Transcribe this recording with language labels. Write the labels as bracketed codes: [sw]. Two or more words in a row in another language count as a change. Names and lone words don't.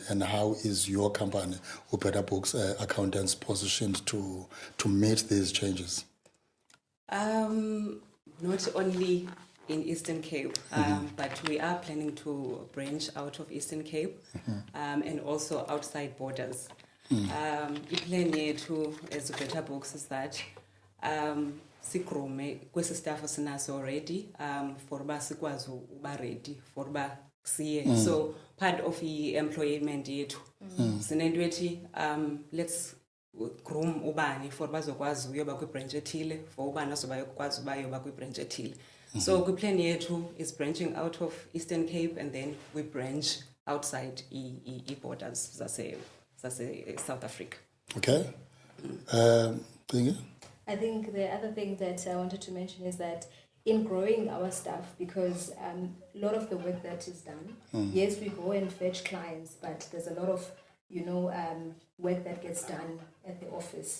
[en] And how is your company, or Better Books Accountants, positioned to meet these changes? Not only in Eastern Cape, but we are planning to branch out of Eastern Cape and also outside borders. [xh] Iplan yethu as Better Books [en] is that [xh] sigrome kwesi staff sinaso already for ba sikwazi uba ready for ba siye. [en] So part of the employment [xh] yethu sinento ethi [en] let's groom [xh] ubani for bazokwazi uyoba kwi-branch ethile, for ubani azokwazi uba yoba kwi-branch ethile. [en] So [xh] kwiplan yethu [en] is branching out of Eastern Cape, and then we branch outside borders zase South Africa. Okay. Thingy? I think the other thing that I wanted to mention is that in growing our staff, because a lot of the work that is done, yes, we go and fetch clients, but there's a lot of work that gets done at the office.